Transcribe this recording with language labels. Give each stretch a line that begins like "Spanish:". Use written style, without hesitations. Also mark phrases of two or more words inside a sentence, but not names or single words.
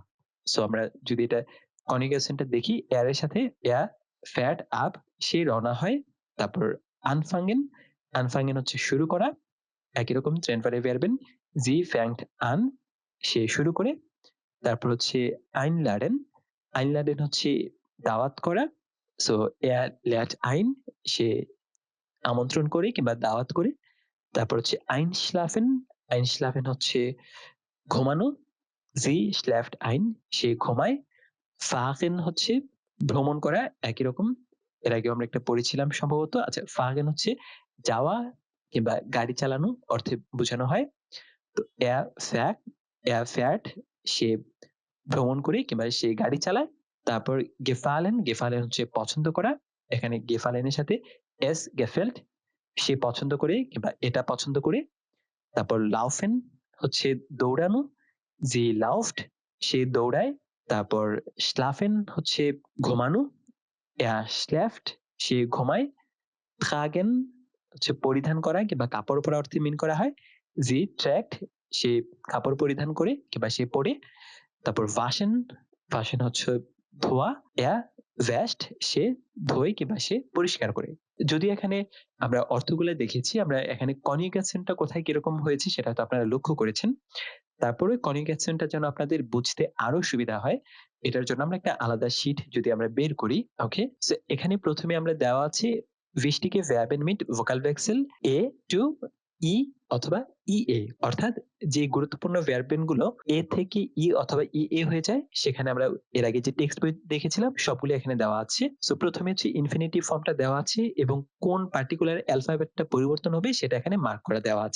Bangla: সো আমরা যদি এটা কনজুগেশনটা দেখি, এর এর সাথে
German: fährt ab,
Bangla: সে রওনা হয়। তারপর আনফাঙ্গেন, আনফাঙ্গেন হচ্ছে শুরু করা। একই রকম
German: trennbare Verben sie fängt an,
Bangla: সে শুরু করে। তারপর হচ্ছে আইনলাডেন, আইনলাডেন হচ্ছে দাওয়াত করা।
German: সো er lädt ein,
Bangla: সে আমন্ত্রণ করে কিংবা দাওয়াত করে। তারপর হচ্ছে einschlafen, einschlafen হচ্ছে ঘুমানো।
German: sie schläft ein,
Bangla: সে ঘুমায়। fahren হচ্ছে ভ্রমণ করা, একই রকম। এর আগেও আমরা একটা পড়েছিলাম সম্ভবত। আচ্ছা, fahren হচ্ছে যাওয়া কিংবা গাড়ি চালানো অর্থে বোঝানো হয়। তো
German: er fährt,
Bangla: সে ভ্রমণ করে কিংবা সে গাড়ি চালায়। তারপর gefallen, gefallen হচ্ছে পছন্দ করা। এখানে gefallen এর সাথে
German: es gefällt,
Bangla: সে পছন্দ করে কিংবা এটা পছন্দ করে। তারপর laufen হচ্ছে দৌড়ানো।
German: sie lauft,
Bangla: সে দৌড়ায়। তারপর schlafen হচ্ছে ঘুমানো।
German: er schläft,
Bangla: সে ঘুমায়। tragen হচ্ছে পরিধান করা কিংবা কাপড় পরা অর্থে মিন করা হয়।
German: sie trägt,
Bangla: সে কাপড় পরিধান করে কিংবা সে পরে। তারপর waschen, waschen হচ্ছে ধোয়া।
German: er wäscht,
Bangla: সে ধোয় কিংবা সে পরিষ্কার করে। যদি এখানে আমরা অর্থগুলো দেখেছি, আমরা এখানে কনজুগেশনটা কোথায় কিরকম হয়েছে সেটা তো আপনারা লক্ষ্য করেছেন। তারপরে কনজুগেশনটা যেন আপনাদের বুঝতে আরো সুবিধা হয়, এটার জন্য আমরা একটা আলাদা শীট যদি আমরা বের করি, ওকে? সো এখানে প্রথমে আমরা দেওয়া আছে 20 টিকে
German: verben mit Vokalwechsel
Bangla: a to ই অথবা ইএ, অর্থাৎ যে গুরুত্বপূর্ণ ভার্বেন গুলো এ থেকে ই অথবা ইএ হয়ে যায়, সেখানে আমরা এর আগে যে টেক্সট বই দেখেছিলাম সবগুলো এখানে দেওয়া আছে। সো প্রথমে হচ্ছে ইনফিনিটিভ ফর্মটা দেওয়া আছে এবং কোন পার্টিকুলার অ্যালফাবেটটা পরিবর্তন হবে সেটা এখানে মার্ক করে দেওয়া আছে।